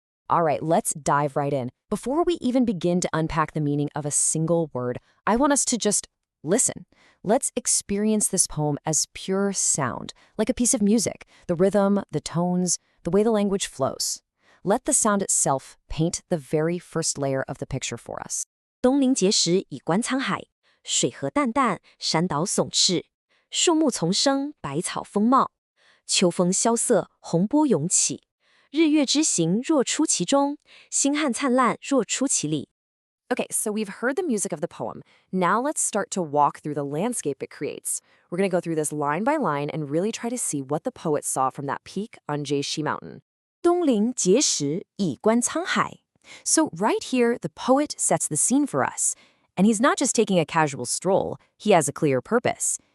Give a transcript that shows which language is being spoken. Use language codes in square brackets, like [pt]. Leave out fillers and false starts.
[en] All right, let's dive right in. Before we even begin to unpack the meaning of a single word, I want us to just listen. Let's experience this poem as pure sound, like a piece of music, the rhythm, the tones, the way the language flows. Let the sound itself paint the very first layer of the picture for us. [zh] 东临碣石以观沧海，水河淡淡，山岛耸峙，树木丛生，百草丰茂。秋风萧瑟，洪波涌起，日月之行若出其中，星汉灿烂若出其里。 [en] Okay, so we've heard the music of the poem. Now let's start to walk through the landscape it creates. We're going to go through this line by line and really try to see what the poet saw from that peak on Jieshi Mountain. [zh] 东临碣石以观沧海。 [en] So right here, the poet sets the scene for us. And he's not just taking a casual stroll, he has a clear purpose.